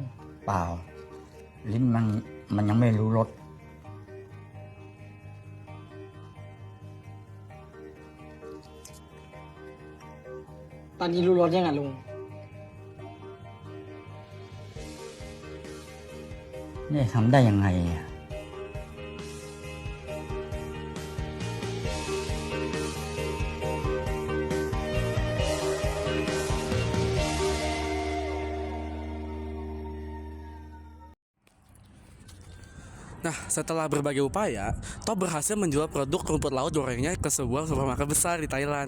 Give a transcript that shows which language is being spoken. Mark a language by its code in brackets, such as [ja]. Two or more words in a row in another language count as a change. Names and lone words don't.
[th] เปล่า ลิ้นมันยังไม่รู้รส ตอนนี้รู้รสยังอ่ะลุง นี่ทำได้ยังไงอ่ะ [id] Nah, setelah berbagai upaya, Top berhasil menjual produk rumput laut gorengnya ke sebuah supermarket besar di Thailand.